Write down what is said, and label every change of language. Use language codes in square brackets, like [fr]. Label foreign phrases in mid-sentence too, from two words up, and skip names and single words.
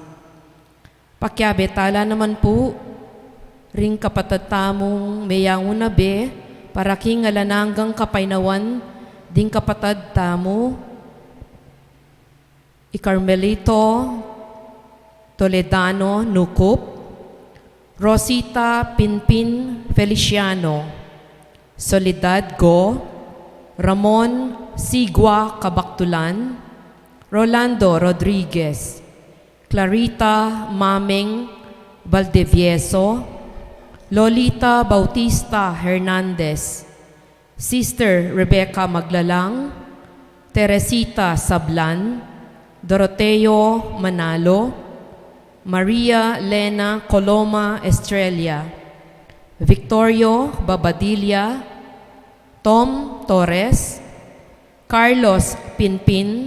[pam] Pakyabetala naman po, ring kapatatamong mayanguna be, para king alananggang kapainawan, ding kapatad tamo, Carmelito Toledano Nukup, Rosita Pinpin Feliciano, Soledad Go, Ramon Sigua Kabaktulan, Rolando Rodriguez, Clarita Mameng Valdevieso, Lolita Bautista Hernandez, Sister Rebecca Maglalang, Teresita Sablan, Doroteo Manalo, Maria Lena Coloma Estrella, Victorio Babadilla, Tom Torres, Carlos Pinpin,